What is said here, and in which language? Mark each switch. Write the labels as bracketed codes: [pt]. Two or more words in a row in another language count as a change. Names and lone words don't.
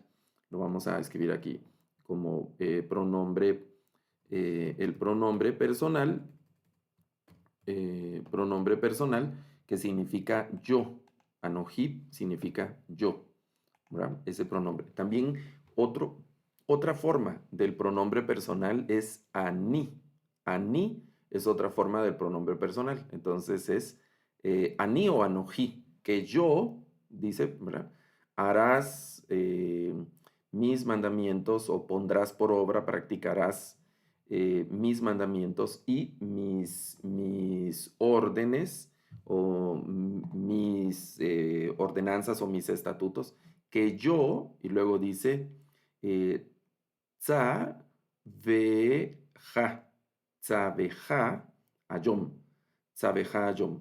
[es] Lo vamos a escribir aquí como el pronombre personal que significa yo. Anoji significa yo, ¿verdad? Ese pronombre. También otra forma del pronombre personal es ani. Ani es otra forma del pronombre personal. Entonces es ani o anoji, que yo, dice, ¿verdad? Harás mis mandamientos o pondrás por obra, practicarás mis mandamientos y mis órdenes o mis ordenanzas o mis estatutos que yo, y luego dice, [he] tza veja, tza veja ayom, tza veja ayom.